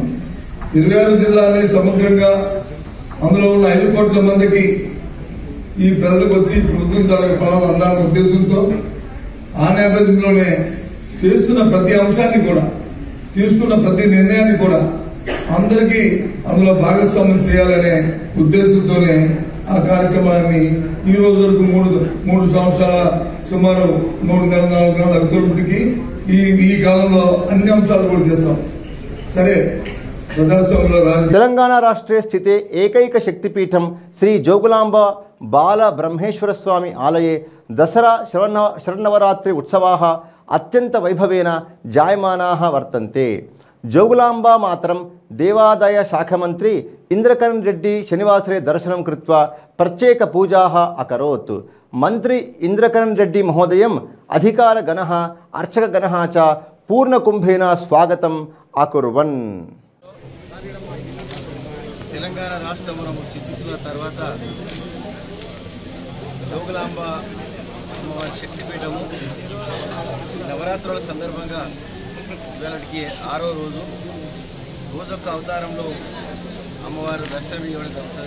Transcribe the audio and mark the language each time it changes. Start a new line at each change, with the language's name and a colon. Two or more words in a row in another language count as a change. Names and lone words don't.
Telugu: 26 జిల్లాల్ని సమగ్రంగా అందులో ఉన్న 5 కోట్ల మందికి ఈ ప్రజలకు వచ్చి ప్రభుత్వం తాలూకా ఫలాలు అందాలనే ఉద్దేశంతో ఆ నేపథ్యంలోనే చేస్తున్న ప్రతి అంశాన్ని కూడా, తీసుకున్న ప్రతి నిర్ణయాన్ని కూడా అందరికీ అందులో భాగస్వామ్యం చేయాలనే ఉద్దేశంతోనే ఆ కార్యక్రమాన్ని ఈ రోజు వరకు మూడు సంవత్సరాల సుమారు 3 నెలల 4 నెలలు అవుతున్నప్పటికీ ఈ కాలంలో అన్ని అంశాలు కూడా చేస్తాం. సరే, ప్రజాస్వామ్యంలో
Sanskrit: తెలంగాణ రాష్ట్రే స్థితే ఏకైక శక్తిపీఠం శ్రీ జోగులాంబ బాల బ్రహ్మేశ్వర స్వామి ఆలये దసరా శరన్నవరాత్రి उत्सवाः अत्यंत वैभवेन जायमानाः वर्तन्ते। जोगुलांबा मातरं देवादाय शाखामंत्री इंद्रकरण रेड्डी शनिवासरे दर्शनं कृत्वा प्रत्येक पूजाः अकरोत्। मंत्री इंद्रकरण रेड्डी महोदयं अधिकारगणः अर्चकगणः च पूर्णकुंभेन स्वागतम् अकुर्वन्।
Telugu: తెలంగాణ రాష్ట్రం సిద్ధించిన తర్వాత జోగులాంబ అమ్మవారి శక్తిపీఠము నవరాత్రుల సందర్భంగా ఇవాళకి 6వ రోజు, రోజొక్క అవతారంలో అమ్మవారు దర్శనం ఇవ్వడం జరుగుతుంది.